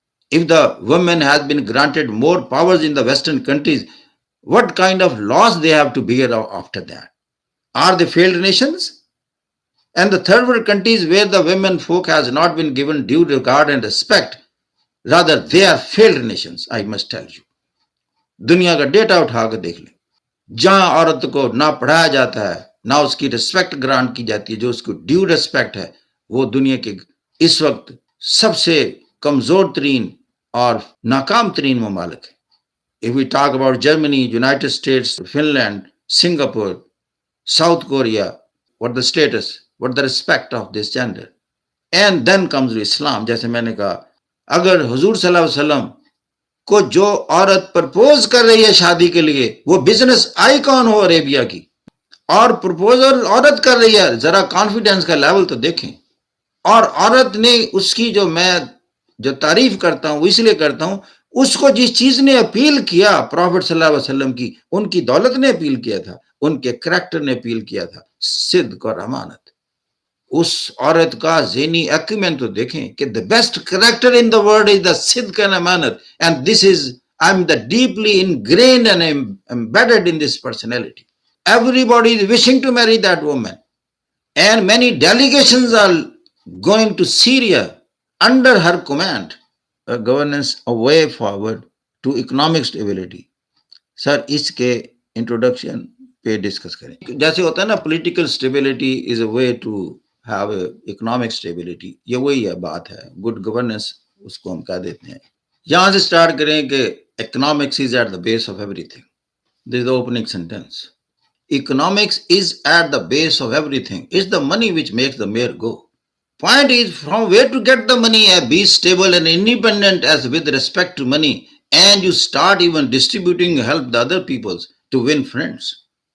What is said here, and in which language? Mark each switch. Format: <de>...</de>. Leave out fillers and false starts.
<en>If the women has been granted more powers in the Western countries, what kind of laws they have to bear after that? Are they failed nations? And the third world countries where the women folk has not been given due regard and respect, rather they are failed nations, I must tell you.</en> <hi>दुनिया का data उठा कर देख ले, जहां औरत को ना पढ़ाया जाता है, ना उसकी रिस्पेक्ट ग्रांट की जाती है, जो उसको ड्यू रिस्पेक्ट है, वो दुनिया के इस वक्त सबसे कमजोर तरीन और नाकाम तरीन ममालिक है.</hi> <en>If we talk about Germany, United States, Finland, Singapore, South Korea, what the status, what the respect of this gender? And then comes Islam.</en> <hi>जैसे मैंने कहा, अगर हुजूर सल्लल्लाहु अलैहि वसल्लम को जो औरत प्रपोज कर रही है शादी के लिए, वो बिजनेस आइकॉन हो अरेबिया की, और प्रपोजल औरत कर रही है, जरा कॉन्फिडेंस का लेवल तो देखें. और औरत ने उसकी मैं जो तारीफ करता हूं, इसलिए करता हूं, उसको जिस चीज ने अपील किया प्रॉफिट सल्लल्लाहु अलैहि वसल्लम की, उनकी दौलत ने अपील किया था, उनके करैक्टर ने अपील किया था, सिद्क और अमानत. उस औरत का ज़हनी एक्यूमेन तो देखें कि</hi> <en>The best character in the world is the सिद्क and अमानत, and this is I am the deeply ingrained and embedded in this personality. Everybody is wishing to marry that woman, and many delegations are going to Syria under her command. A governance a way forward to economic stability.</en> <hi>Sir इसके introduction पे discuss करें. जैसे होता है ना,</hi> <en>political stability is a way to have economic stability,</en> <hi>ये वही है बात है. गुड गवर्नेंस उसको हम कह देते हैं. यहां से स्टार्ट करें कि</hi> <en>Economics is at the base of everything. This is the opening sentence. Economics is at the base of everything. It's the money which makes the mayor go. Point is from where to get the money and be stable and independent as with respect to money, and you start even distributing help the other peoples to win friends.</en>